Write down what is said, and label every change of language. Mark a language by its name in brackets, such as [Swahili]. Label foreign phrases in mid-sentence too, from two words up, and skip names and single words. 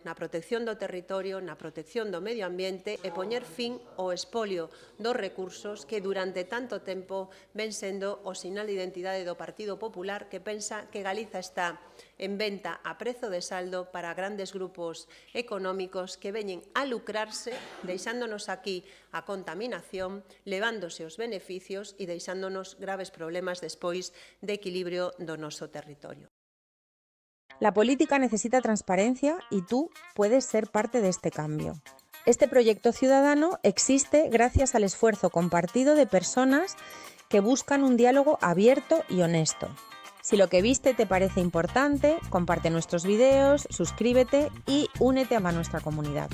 [Galician] na protección do territorio, na protección do medio ambiente e poñer fin ao expolio dos recursos que durante tanto tempo ven sendo o sinal de identidade do Partido Popular, que pensa que Galiza está en venta a prezo de saldo para grandes grupos económicos que veñen a lucrarse, deixándonos aquí a contaminación, levándose os beneficios e deixándonos graves problemas despois de equilibrio do noso territorio. [Spanish] La política necesita transparencia y tú puedes ser parte de este cambio. Este proyecto ciudadano existe gracias al esfuerzo compartido de personas que buscan un diálogo abierto y honesto. Si lo que viste te parece importante, comparte nuestros videos, suscríbete y únete a nuestra comunidad.